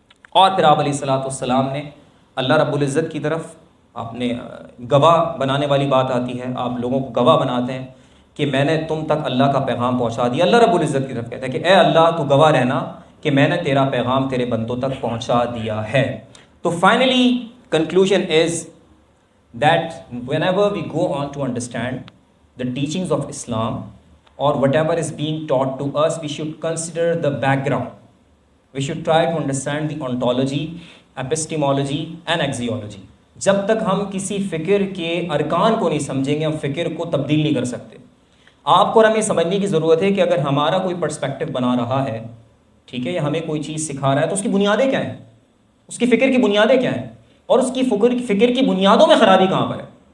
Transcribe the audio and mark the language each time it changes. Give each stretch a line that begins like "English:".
Urdu: اور پھر آپ علیہ الصلوۃ والسلام نے اللہ رب العزت کی طرف آپ نے گواہ بنانے والی بات آتی ہے، آپ لوگوں کو گواہ بناتے ہیں کہ میں نے تم تک اللہ کا پیغام پہنچا دیا. اللہ رب العزت کی طرف کہتا ہے کہ اے اللہ تو گواہ رہنا کہ میں نے تیرا پیغام تیرے بندوں تک پہنچا دیا ہے. تو finally
English: conclusion is that whenever we go on to understand the teachings of Islam or whatever is being taught to us, we should consider the background. We should try to understand the ontology, epistemology and axiology.
Urdu: جب تک ہم کسی فکر کے ارکان کو نہیں سمجھیں گے ہم فکر کو تبدیل نہیں کر سکتے. آپ کو اور ہمیں سمجھنے کی ضرورت ہے کہ اگر ہمارا کوئی پرسپیکٹو بنا رہا ہے، ٹھیک ہے، یا ہمیں کوئی چیز سکھا رہا ہے تو اس کی بنیادیں کیا ہیں، اس کی فکر کی بنیادیں کیا ہیں، اور اس کی فکر کی بنیادوں میں خرابی کہاں پر ہے.